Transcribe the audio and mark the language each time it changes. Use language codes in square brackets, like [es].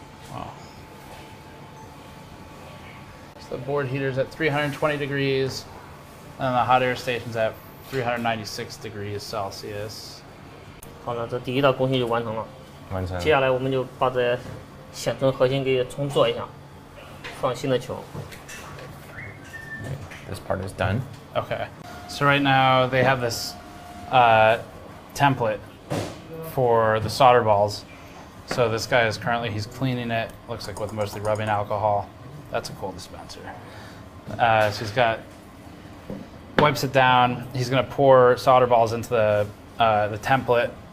[en] Wow. So the board heater's at 320 degrees, and the hot air station's at 396 degrees Celsius. [zh] 好了，这第一道工序就完成了。完成。接下来我们就把这显存核心给重做一下，放新的球。 [en] This part is done. Okay. So right now they have this template for the solder balls. So this guy is currently, he's cleaning it, looks like with mostly rubbing alcohol. That's a cool dispenser. So he's got, wipes it down. He's gonna pour solder balls into the template,